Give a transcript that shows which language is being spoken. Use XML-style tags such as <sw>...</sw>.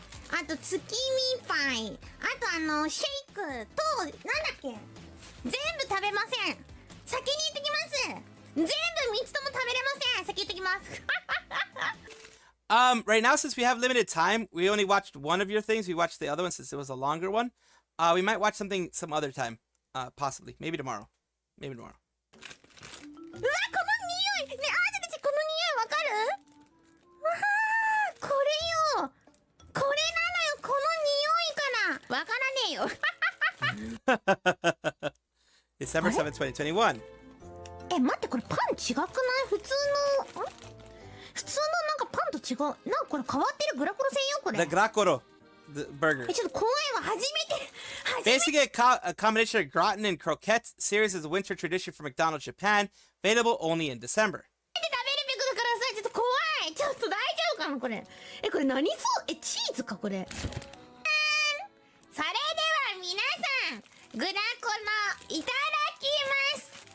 <ja>あと月見パイ、あとシェイクとなんだっけ、全部食べません。先に言ってきます。全部3つとも食べれません。先言ってきます。</ja> <en>Right now, since we have limited time, we only watched one of your things. We watched the other one since it was a longer one. We might watch something some other time, possibly, maybe tomorrow.</en> <ja>うわ、この匂い。ね、あんたたちこの匂いわかる？わあ、これよ。これなのよ、この匂いから。わからねえよ。</ja> <en>December 7th, 2021.</en> <ja>え、待って、これパン違くない？普通のなんかパンと違う。なんかこれ変わってるグラコロ専用これ。</ja> <en>The Gracoro burger.</en> <ja>ちょっと怖いわ、初めて。</ja> <en>Basically a combination of gratin and croquettes. Series is a winter tradition for McDonald's Japan. Available only in December.</en> <ja>食べるべくだからさ、ちょっと怖い。ちょっと大丈夫かなこれ。え、これ何そう？え、チーズかこれ。それでは皆さん、グラコロいただきます。</ja>